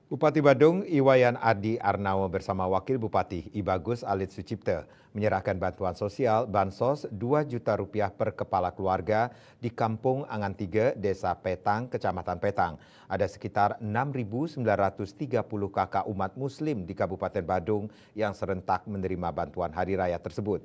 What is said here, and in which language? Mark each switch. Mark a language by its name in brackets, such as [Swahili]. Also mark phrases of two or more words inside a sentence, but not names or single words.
[Indonesian] Bupati Badung Iwayan Adi Arnawo bersama Wakil Bupati Ibagus Alit Sucipte menyerahkan bantuan sosial Bansos 2 juta rupiah per kepala keluarga di Kampung Angan 3, Desa Petang, Kecamatan Petang. Ada sekitar 6.930 kakak umat muslim di Kabupaten Badung yang serentak menerima bantuan hari raya tersebut.